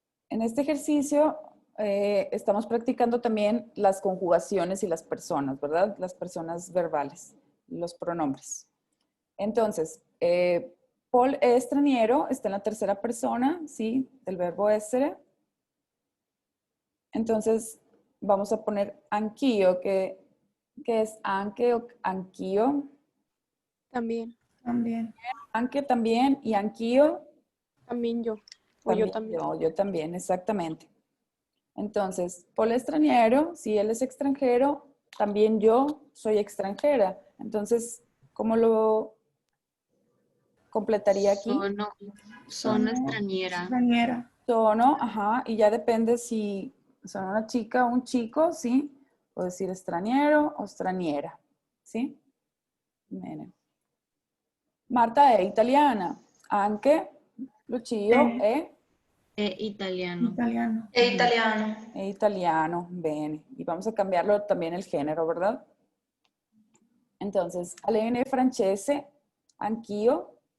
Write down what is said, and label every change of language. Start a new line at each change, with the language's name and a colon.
Spanish: En este ejercicio estamos practicando también las conjugaciones y las personas, ¿verdad? Las personas verbales, los pronombres. Entonces,
Italian: Paul è straniero,
Spanish: está en la tercera persona, ¿sí? Del verbo essere. Entonces, vamos a poner anch'io, que es anche o anch'io. También. También. Anche también y anch'io. También yo. O yo también. Yo también, exactamente. Entonces, Paul es extranjero, si él es extranjero, también yo soy extranjera. Entonces, ¿cómo lo completaría aquí?
Italian: Sono extranjera.
Spanish: Extranjera. Sono, ajá, y ya depende si son una chica o un chico, ¿sí? Puedo decir extranjero o straniera, ¿sí?
Italian: Bene. Marta è italiana, anche Lucio è Italiano. Italiano. È italiano. è italiano, bene.
Spanish: Y vamos a cambiarlo también el género, ¿verdad?
Italian: Entonces, Alene francese, anch'io.